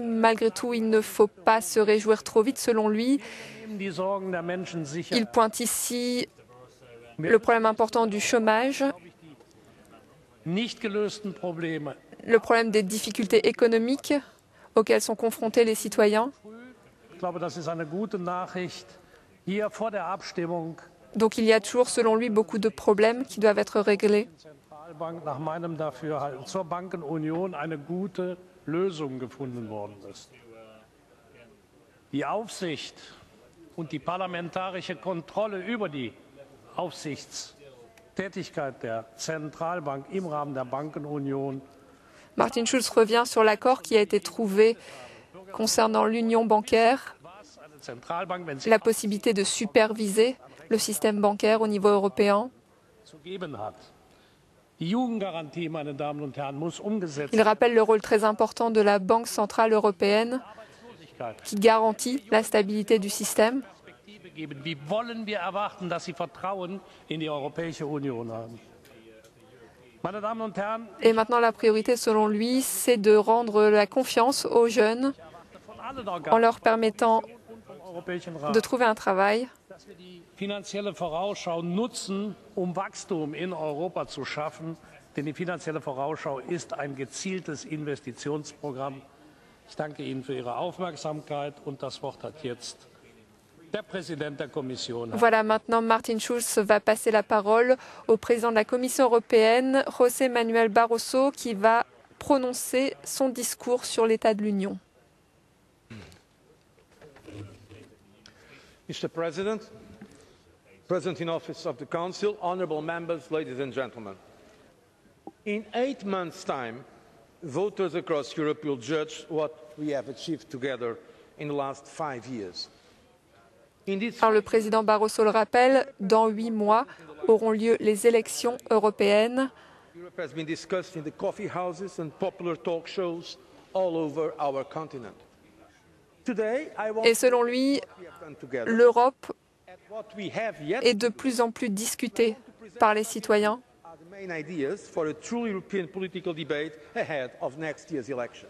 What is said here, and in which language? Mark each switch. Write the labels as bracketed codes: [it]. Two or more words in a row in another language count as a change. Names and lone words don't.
[fr] Malgré tout, il ne faut pas se réjouir trop vite selon lui. [de] Die Sorgen der Menschen sicher. [fr] Il pointe ici le problème important du chômage, [de] Nicht gelösten Probleme. [fr] le problème des difficultés économiques auxquelles sont confrontés les citoyens. [de] Ich glaube, das ist eine gute Nachricht. Hier vor der Abstimmung [fr] Donc il y a toujours, selon lui, beaucoup de problèmes qui doivent être réglés. [de] Zentralbank nach meinem Dafürhalten zur Bankenunion eine gute Lösung gefunden worden ist. Die Aufsicht und die parlamentarische Kontrolle über die Aufsichtstätigkeit der Zentralbank im Rahmen der Bankenunion [fr] Martin Schulz revient sur l'accord qui a été trouvé concernant l'union bancaire, [de] was eine Zentralbank, wenn sie [fr] la possibilité de superviser le système bancaire au niveau européen. [de] zu geben hat. Die Jugendgarantie, meine Damen und Herren, muss umgesetzt [fr] Il rappelle le rôle très important de la Banque centrale européenne [de] werden. [fr] qui garantit la stabilité du système. [de] Perspektive geben. Wie wollen wir erwarten, dass sie Vertrauen in die Europäische Union haben? Meine Damen und Herren, [fr] Et maintenant, la priorité, selon lui, c'est de rendre la confiance aux jeunes [de] von allen [fr] en [de] Organen [fr] leur permettant [de] vom Europäischen Rat, [fr] de trouver un travail, [de] dass wir die finanzielle Vorausschau nutzen, um Wachstum in Europa zu schaffen. Denn die finanzielle Vorausschau ist ein gezieltes Investitionsprogramm. Ich danke Ihnen für Ihre Aufmerksamkeit und das Wort hat jetzt der Präsident der Kommission. [fr] Voilà, maintenant Martin Schulz va passer la parole au président de la Commission européenne, José Manuel Barroso, qui va prononcer son discours sur l'état de l'Union. [en] Mr. President, President in Office of the Council, honourable members, ladies and gentlemen. In 8 months' time, voters across Europe will judge what we have achieved together in the last 5 years. In this [fr] Alors le président Barroso le rappelle, dans 8 mois auront lieu les élections européennes. [en] Europe has been discussed in the coffee houses and popular talk shows all over our continent. Today, I want [fr] Et selon lui, [en] what we have done together [fr] l'Europe [en] and what we have yet [fr] est de plus en plus discutée par les citoyens. [en] are the main ideas for a true European political debate ahead of next year's elections.